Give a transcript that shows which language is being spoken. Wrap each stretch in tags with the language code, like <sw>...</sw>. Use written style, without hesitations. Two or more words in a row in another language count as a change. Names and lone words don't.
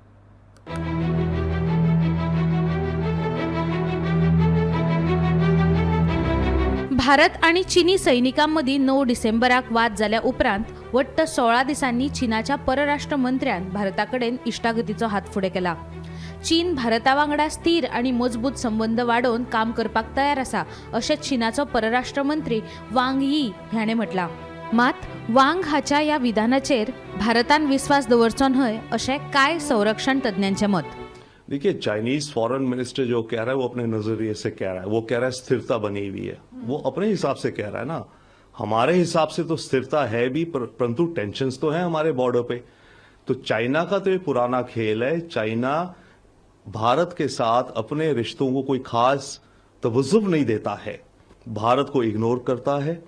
<kok>भारत आणि चीनी सैनिकांमदी 9 डिसेंबराक वाद जाल्या उपरांत वट्ट 16 दिसांनी चीनाच्या परराष्ट्र मंत्र्यान भारताकडेन इश्टागतीचो हात फुडें केला. चीन भारता वांगडा स्थिर आणि मजबूत संबंध वाडोवन काम करपाक तयार आसा अशें चीनाचो परराष्ट्र मंत्री वांग यी हाणें म्हटलां. मात वांग हाच्या ह्या विधानाचेर भारतान विश्वास दवरचो न्हय अशें कांय संरक्षण तज्ञांचें मत.</kok> <hi>देखिए,</hi> <en>Chinese foreign minister</en> <hi>जो कह रहा है वो अपने नजरिए से कह रहा है. वो कह रहा है स्थिरता बनी हुई है. वो अपने हिसाब से कह रहा है ना. हमारे हिसाब से तो स्थिरता है भी, परंतु टेंशन्स तो है हमारे बॉर्डर पे. तो चाइना का तो ये पुराना खेल है. चाइना भारत के साथ अपने रिश्तों को कोई खास तवज्जुह नहीं देता है, भारत को इग्नोर करता है.</hi>